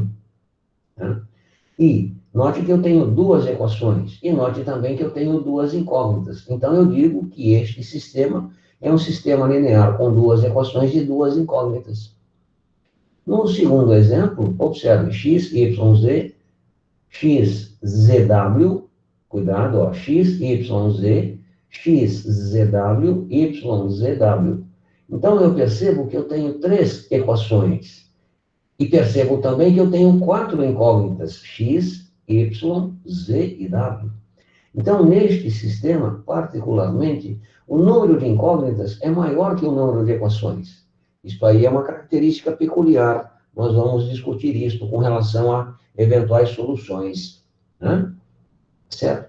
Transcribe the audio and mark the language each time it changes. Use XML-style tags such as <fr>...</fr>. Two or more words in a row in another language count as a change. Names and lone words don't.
<pt>Tá? E note que eu tenho duas equações. E note também que eu tenho duas incógnitas. Então, eu digo que este sistema é um sistema linear com duas equações e duas incógnitas. No segundo exemplo, observe x, y, z, x, zw, cuidado, ó, x, y, z, xzw, yzw. Então, eu percebo que eu tenho 3 equações. E percebo também que eu tenho 4 incógnitas, x, y, z e w. Então, neste sistema, particularmente, o número de incógnitas é maior que o número de equações. Isso aí é uma característica peculiar. Nós vamos discutir isso com relação a eventuais soluções, né? Certo?</pt>